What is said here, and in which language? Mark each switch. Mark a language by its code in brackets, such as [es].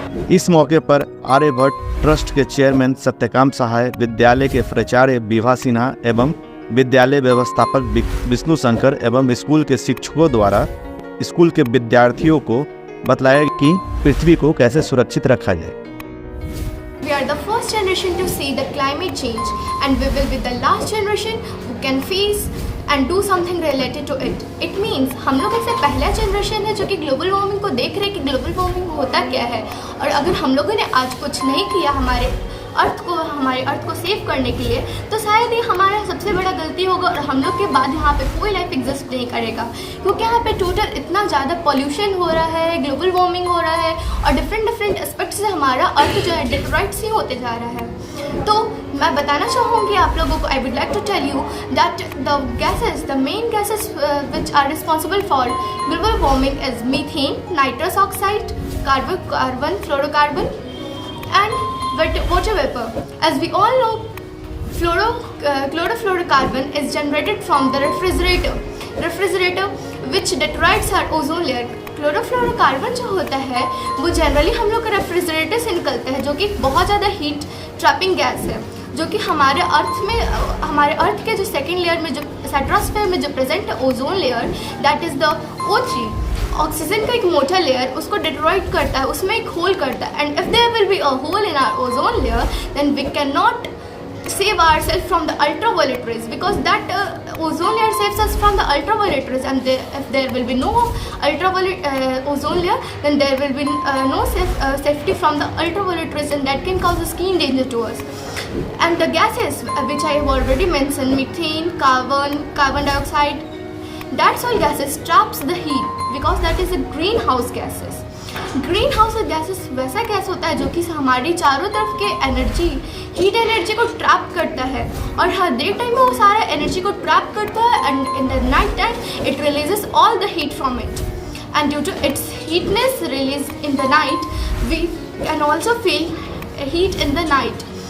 [hi] इस मौके पर आर्यभट्ट ट्रस्ट के चेयरमैन सत्यकाम सहाय, विद्यालय के प्राचार्य विभा सिन्हा एवं विद्यालय व्यवस्थापक विष्णु शंकर एवं स्कूल के शिक्षकों द्वारा स्कूल के विद्यार्थियों को बतलाया कि पृथ्वी को कैसे सुरक्षित रखा जाए। [en] We are the first generation to see the climate change, and we will be the last generation who can face and do something related to it. It means [hi] हम लोग ऐसे पहला जनरेशन है जो कि ग्लोबल वार्मिंग को देख रहे हैं कि ग्लोबल वार्मिंग होता क्या है, और अगर हम लोगों ने आज कुछ नहीं किया हमारे अर्थ को सेव करने के लिए, तो शायद ये हमारा सबसे बड़ा गलती होगा और हम लोग के बाद यहाँ पे कोई लाइफ एग्जिस्ट नहीं करेगा, क्योंकि यहाँ पे टोटल इतना ज़्यादा पॉल्यूशन हो रहा है, ग्लोबल वार्मिंग हो रहा है, और डिफरेंट एस्पेक्ट से हमारा अर्थ जो है डिट्रॉइट सी होते जा रहा है। तो मैं बताना चाहूँगी आप लोगों को, [en] I would like to tell you that the main gases which are responsible for global warming is methane, nitrous oxide, carbon, fluorocarbon and water vapor. As we all know, chlorofluorocarbon is generated from the refrigerator which deteriorates our ozone layer. [hi] Chlorofluorocarbon जो होता है वो generally हम लोग का refrigerator से निकलता है, जो कि बहुत ज़्यादा हीट ट्रैपिंग गैस है, जो कि हमारे अर्थ के जो सेकेंड लेयर में, जो स्ट्रेटोस्फीयर में जो प्रेजेंट है ozone layer, [en] that is the O3, [hi] oxygen का एक मोटा लेयर, उसको डिट्रॉइट करता है, उसमें एक होल करता है। [en] And if there will be a hole in our ozone layer, then we can not save ourselves from the ultraviolet rays, because that ozone layer saves us from the ultraviolet rays, and if there will be no ultraviolet ozone layer, then there will be no safety from the ultraviolet rays, and that can cause a skin danger to us. And the gases which I have already mentioned, methane, carbon dioxide, that's all gases traps the heat, because that is a greenhouse gases. [hi] Green house gases वैसा gas होता है जो कि हमारी चारों तरफ के heat energy को ट्रैप करता है, और हर डे टाइम में वो सारा एनर्जी को ट्रैप करता है, [en] and in the night [hi] time it releases all the heat from it, and due to it's हीटनेस release in the night we can also feel heat in the night.